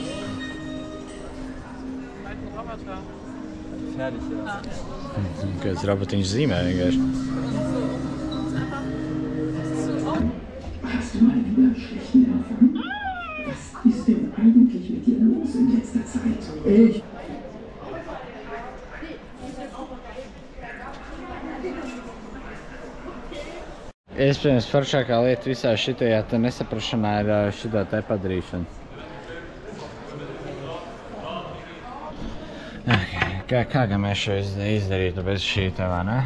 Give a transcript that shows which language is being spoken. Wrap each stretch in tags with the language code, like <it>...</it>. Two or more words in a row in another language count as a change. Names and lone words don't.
<de>Malt ein Roboter. Fertig, ja.</de> <lv>Kāds robotiņš zīmē vienkārši.</lv> <de>Hast du mal über schlechten davon? Was ist denn eigentlich mit dir los in letzter Zeit? Ich.</de> <lv>Iespējams, foršākā lieta visā šitajā te nesaprašanā ir šitā te padarīšana. Kā gan mēs šo izdarītu bez šī te, vai ne?</lv>